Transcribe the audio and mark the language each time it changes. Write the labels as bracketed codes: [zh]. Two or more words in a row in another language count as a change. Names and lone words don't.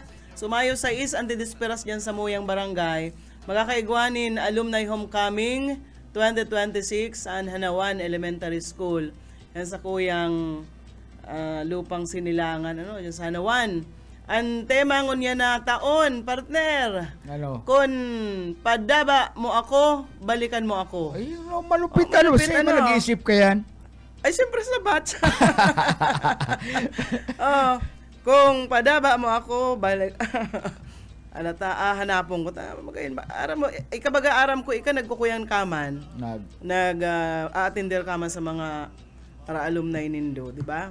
[bik] So Mayo 6, antidisperas dyan sa Muyang Barangay. Magkakaigwanin [en] Alumni Homecoming [bik] 2026 ang Hanawan Elementary School. Yan sa kuyang Lupang Sinilangan, dyan sa Hanawan. Ang tema ngunya na taon, [en] partner. [bik] Ano? [tl] Kung padaba mo ako, balikan mo ako. [bik] Ay, malupit malupit, [tl] Sino nag-iisip ka yan? [bik] Ay, siyempre sa batch. [tl] Kung padaba mo ako, balik. Hanapon ko. [bik] Aram mo, ikabaga aram ko, nagkukuyan kaman. Nag-attender kaman sa mga para alumni nindo, di ba?